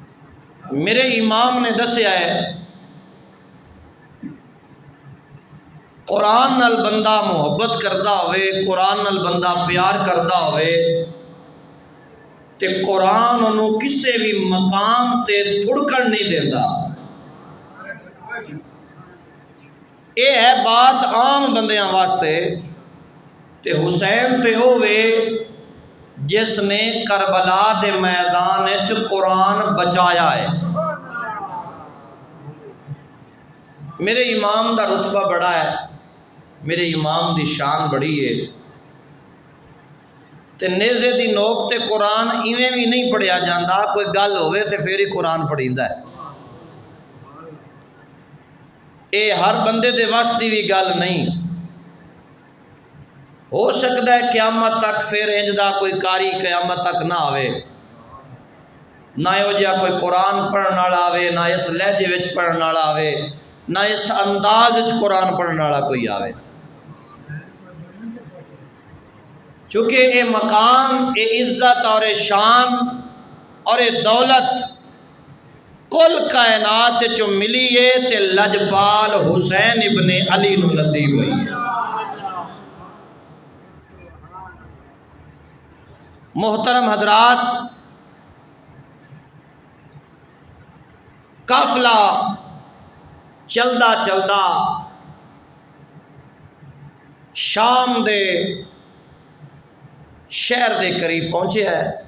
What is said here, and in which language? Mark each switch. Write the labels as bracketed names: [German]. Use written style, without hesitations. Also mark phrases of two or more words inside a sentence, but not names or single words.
[Punjabi] میرے امام نے دسیا ہے قرآن نال بندہ محبت کردا ہوئے، قرآن نال بندہ پیار کردا ہوئے تے قرآن انہوں کسے بھی مقام تے تھڑکن نہیں دیتا۔ یہ ہے بات عام بندیاں واسطے۔ تے حسین تے ہوئے جس نے کربلا دے میدان وچ قرآن بچایا ہے۔ میرے امام دا رتبہ بڑا ہے، میرے امام دی شان بڑی ہے، تے نیزے دی نوک تے قرآن ایویں بھی نہیں پڑھیا جاندہ، کوئی گل ہوئے تے پھر ہی قرآن پڑھیندا ہے۔ اے ہر بندے دے وس دی بھی گل نہیں، ہو سکتا ہے قیامت تک پھر انج دا کوئی قاری قیامت تک نہ آوے، نہ ہو جا کوئی قرآن پڑھن والا آوے، نہ اس لہجے وچ پڑھن والا آوے، نہ اس انداز وچ قرآن پڑھن والا کوئی آوے۔ چونکہ اے مقام، اے عزت اور اے شان اور اے دولت کل کائنات چو ملی ہے تے لجپال حسین ابن علی نو نصیب ہوئی ہے۔ محترم حضرات، قافلہ چلدا چلدا شام دے شہر دے قریب پہنچے ہے۔